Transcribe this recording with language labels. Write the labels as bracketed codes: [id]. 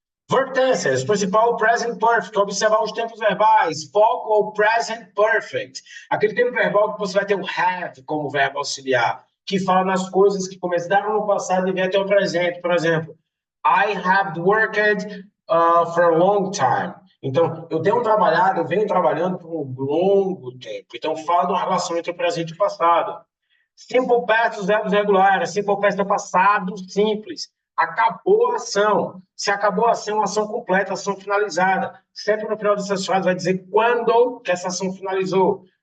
[pt] Verb tenses, principal present perfect, observar os tempos verbais, foco ao present perfect. Aquele tempo verbal que você vai ter o have como verbo auxiliar, que fala nas coisas que começaram no passado e vêm até o presente. Por exemplo, [en] I have worked for a long time. [pt] Então, eu tenho trabalhado, eu venho trabalhando por um longo tempo. Então, fala de uma relação entre o presente e o passado. Simple past, os verbos regulares. Simple past é passado simples. Acabou a ação. Se acabou a ação completa, ação finalizada. Sempre no final dessas frases vai dizer quando que essa ação finalizou.